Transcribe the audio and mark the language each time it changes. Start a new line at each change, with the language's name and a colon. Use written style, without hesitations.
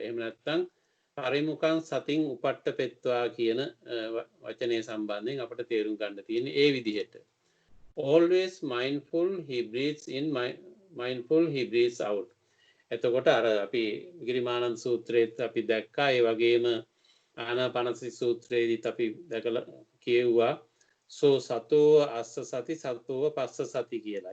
Sinhala: එහෙම නැත්නම් පරිමුඛං සතින් උපට්ඨපෙත්වා කියන වචනය සම්බන්ධයෙන් අපිට තේරුම් ගන්න තියෙන්නේ ඒ විදිහට.
English: Always mindful, he breathes in, mindful, he breathes out.
Sinhala: එතකොට අර අපි ගිරිමානන්ද සූත්‍රයේත් අපි දැක්කා ඒ වගේම ආනාපානසති සූත්‍රයේදීත් අපි දැකලා කියෙව්වා
Pali: සෝ සතෝ අස්ස සති සතෝව පස්ස සති කියලා.